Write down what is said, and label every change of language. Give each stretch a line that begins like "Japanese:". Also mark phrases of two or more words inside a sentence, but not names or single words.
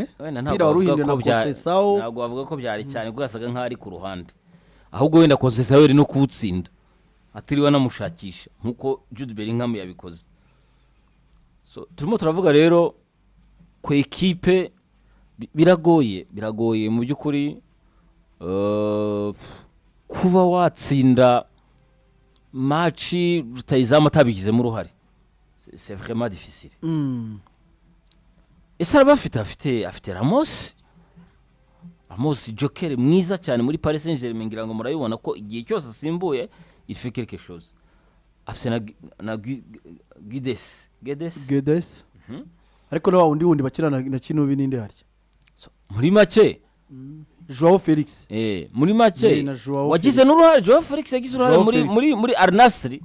Kinyarwanda: ntabwo bavuga ko byari cyane kuko yasaga nk'ari ku ruhande ahubwo wenda Conceição yari no kuwutsinda atiriwe namushakisha nkuko Jude Bellingham yabikoze so turimo turavuga rero ku equipe biragoye mu by'ukuri kuba watsinda match rutayizamu atabigizemo uruhare
French: c'est vraiment difficile
Kinyarwanda: ese afite Ramos Joker mwiza cyane muri Paris Saint-Germain ngira ngo murabibona ko igihe cyose asimbuye
French: il fait quelque chose
Kinyarwanda: afite na Guedes ariko na wundi bakirana na Kinubi ninde harya muri make Joao Felix muri make wagize n'uruhare Joao Felix yagize uruhare muri Al Nassr